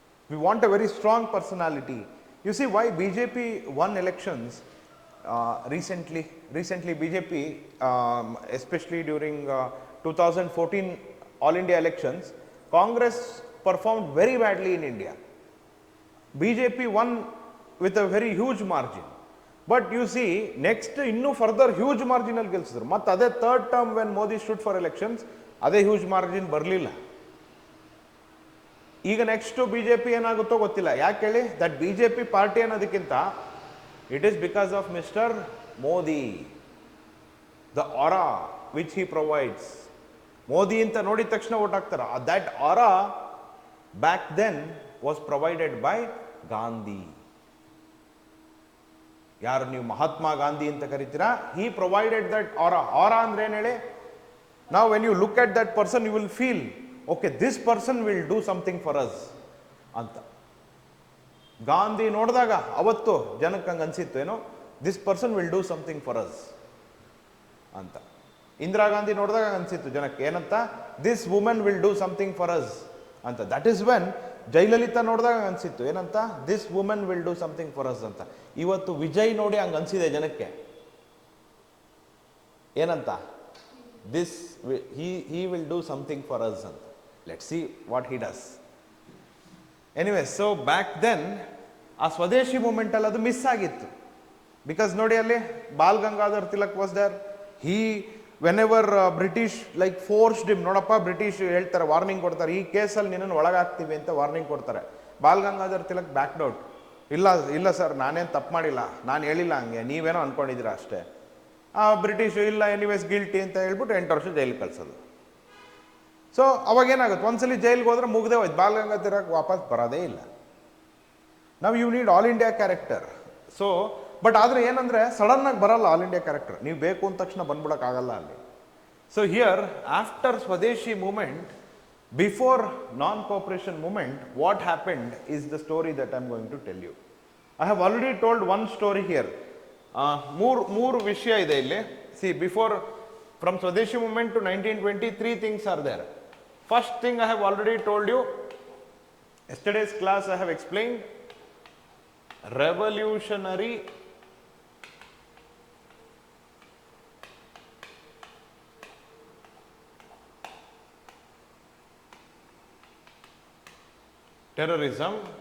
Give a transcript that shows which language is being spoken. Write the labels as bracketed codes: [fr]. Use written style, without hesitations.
[en] We want a very strong personality. You see why BJP won elections recently BJP, especially during 2014 all India elections, Congress performed very badly in India. BJP won with a very huge margin. But you see, next ಇನ್ನೂ further huge margin ಅಲ್ಲಿ ಗೆಲ್ಸಿದ್ರು. ಮತ್ತೆ ಅದೇ third term when Modi stood for elections, ಅದೇ huge margin ಬರಲಿಲ್ಲ. [kn] ಈಗ next BJP ಏನಾಗುತ್ತೋ ಗೊತ್ತಿಲ್ಲ. ಯಾಕೆ ಹೇಳಿ? [en] That BJP party ಅನ್ನೋದಕ್ಕಿಂತ it is because of mister Modi, the aura which he provides. Modi ಅಂತ ನೋಡಿದ ತಕ್ಷಣ vote ಹಾಕ್ತಾರ. That aura back then was provided by Gandhi. [kn] ಯಾರು ನೀವು ಮಹಾತ್ಮ ಗಾಂಧಿ ಅಂತ ಕರಿತೀರಾ? ಹಿ ಪ್ರೊವೈಡೆಡ್ ದಟ್ ಆರಾ. ಆರಾ ಅಂದ್ರೆ ಏನು ಹೇಳಿ? [en] ನಾವು when you look at that person you will feel, okay, this person will do something for us ಅಂತ. [kn] ಗಾಂಧಿ ನೋಡಿದಾಗ ಅವತ್ತು ಜನಕ್ಕೆ ಹಂಗೆ ಅನ್ಸಿತ್ತು, ಏನೋ this person will do something for us ಅಂತ. ಇಂದಿರಾ ಗಾಂಧಿ ನೋಡಿದಾಗ ಅನ್ಸಿತ್ತು ಜನಕ್ಕೆ, ಏನಂತ? This women will do something for us ಅಂತ. ದಟ್ ಈಸ್ ವೆನ್ ಜಯಲಲಿತಾ ನೋಡಿದಾಗ ಅನ್ಸಿತ್ತು, ಏನಂತ? This women will do something for us ಅಂತ. ಇವತ್ತು ವಿಜಯ್ ನೋಡಿ ಹಂಗೆ ಅನ್ಸಿದೆ ಜನಕ್ಕೆ, ಏನಂತ? [en] This he will do something for us ಅಂತ. Let's see what he does. [kn] Anyway, so back then ಆ ಸ್ವದೇಶಿ ಮೂಮೆಂಟ್ ಅಲ್ಲಿ ಅದು ಮಿಸ್ ಆಗಿತ್ತು. ಬಿಕಾಸ್ ನೋಡಿ, ಅಲ್ಲಿ ball Gangadhar Tilak was there. When ever British like forced him, ನೋಡಪ್ಪ ಬ್ರಿಟಿಷ್ ಹೇಳ್ತಾರೆ, ವಾರ್ನಿಂಗ್ ಕೊಡ್ತಾರೆ, ಈ ಕೇಸಲ್ಲಿ ನಿನ್ನನ್ನು ಒಳಗಾಗ್ತೀವಿ ಅಂತ ವಾರ್ನಿಂಗ್ ಕೊಡ್ತಾರೆ. Ball Gangadhar Tilak backed out. ಇಲ್ಲ ಸರ್, ನಾನೇನು ತಪ್ಪು ಮಾಡಿಲ್ಲ, ನಾನು ಹೇಳಿಲ್ಲ ಹಂಗೆ, ನೀವೇನೋ ಅನ್ಕೊಂಡಿದ್ದೀರಾ ಅಷ್ಟೇ. ಬ್ರಿಟಿಷ್ ಇಲ್ಲ, ಎನಿವೇಸ್ ಗಿಲ್ಟಿ ಅಂತ ಹೇಳ್ಬಿಟ್ಟು 8 ವರ್ಷ ಜೈಲಿಗೆ ಕಳ್ಸೋದು. ಸೊ ಅವಾಗೇನಾಗುತ್ತೆ? ಒಂದ್ಸಲಿ ಜೈಲಿಗೆ ಹೋದ್ರೆ ಮುಗ್ದೇ ಹೋಯ್ತು, ಬಾಲ್ ಗಂಗಾಧರ್ ತಿಲಕ್ ವಾಪಸ್ ಬರೋದೇ ಇಲ್ಲ. ನಾವು you need all India character. So but ಆದರೆ ಏನಂದರೆ, ಸಡನ್ನಾಗಿ ಬರಲ್ಲ ಆಲ್ ಇಂಡಿಯಾ ಕ್ಯಾರೆಕ್ಟರ್. [en] ನೀವು ಬೇಕು ಅಂದ ತಕ್ಷಣ ಬಂದ್ಬಿಡೋಕ್ಕಾಗಲ್ಲ ಅಲ್ಲಿ. So here after swadeshi movement, before non cooperation movement, what happened is the story that I am going to tell you. I have already told one story here. ಮೂರು ವಿಷಯ ಇದೆ ಇಲ್ಲಿ. See, before from swadeshi movement to 1920, 3 things are there. First thing I have already told you, yesterday's class I have explained, revolutionary terrorism.